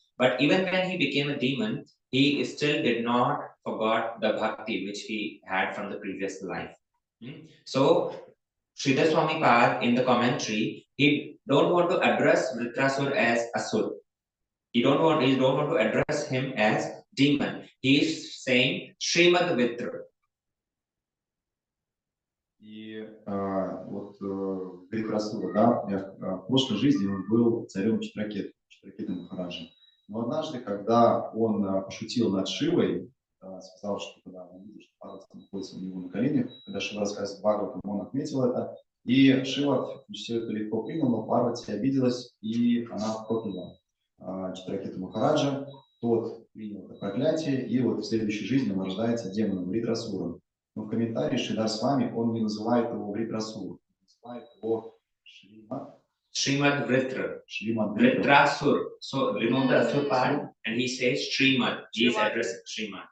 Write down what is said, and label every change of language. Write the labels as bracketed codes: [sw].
[en] But even when he became a demon, he still did not forgot the bhakti which he had from the previous life. So Sridhar Swami Pad in the commentary, he don't want to address Vritrasur as Asur. He don't want to address him as demon. He is saying Srimad Vitra. [ru] И вот Вритрасура, да, в прошлой жизни он был царем Читракеты Махараджа. Но однажды, когда он пошутил над Шивой, сказал, что когда он видел, что Парвати находится у него на коленях, когда Шива рассказывает Бхагаватам, он отметил это, и Шива все это легко принял, но Парвати обиделась, и она прокляла Читракету Махараджа, тот принял это проклятие, и вот в следующей жизни он рождается демоном Вритрасуром. Но в комментарии Шридар Свами он не называет его Вритрасур, он называет его [en] Srimad Vritra. [ru] Шримад [en] Vritrasur. So remove the Asur part and he says Srimad. He is addressing Srimad.